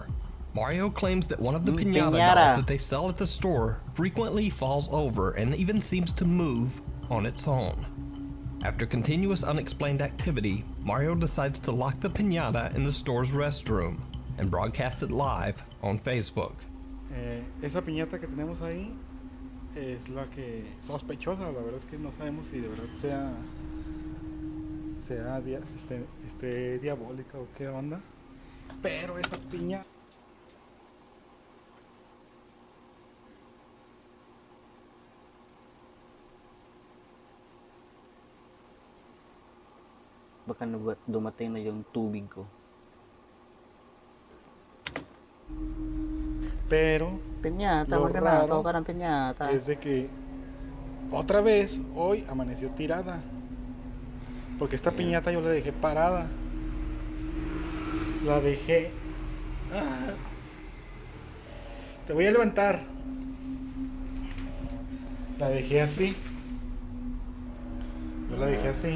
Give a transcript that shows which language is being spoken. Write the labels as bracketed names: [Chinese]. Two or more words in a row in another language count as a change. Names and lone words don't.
[English] Mario claims that one of the piñata dolls that they sell at the store frequently falls over and even seems to move on its own. After continuous unexplained activity, Mario decides to lock the piñata in the store's restroom and broadcast it live on Facebook. [Spanish] Esa piñata que tenemos ahí es la que sospechosa. La verdad es que no sabemos si de verdad sea diabólica o qué onda. Pero esa piña [Filipino] Baka dumating na yung tubig ko. [Spanish] pero Piñata, Lo [Filipino] wag ka na. [Spanish] raro [Filipino] Tawag ka ng piñata. [Spanish] es de que otra vez hoy amaneció tirada. Porque esta piñata yo la dejé parada. La dejé. Ah, te voy a levantar. La dejé así. Yo la dejé así.